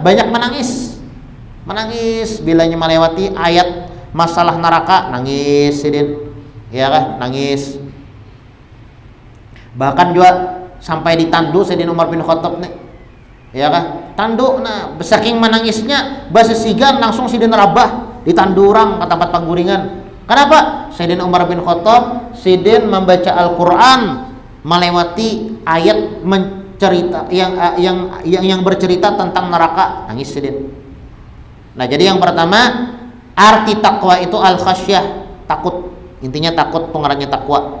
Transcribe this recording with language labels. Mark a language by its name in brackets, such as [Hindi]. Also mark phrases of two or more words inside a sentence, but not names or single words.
[Indonesian] Banyak menangis bilanya melewati ayat masalah neraka, nangis sidin, ya kan, nangis. Bahkan juga sampai ditandu Sayyidina Umar bin Khattab nih, ya kan, tandu. [Banjar] Nah, saking menangisnya bahasa sigan langsung sidin rabah ditandu orang ke tempat pangguringan. [Indonesian] Kenapa? Sayyidina Umar bin Khattab sidin membaca Al-Qur'an melewati ayat cerita yang bercerita tentang neraka, nangis sidin. Nah, jadi yang pertama arti takwa itu al-khasyah, takut. Intinya takut, pengarangnya takwa.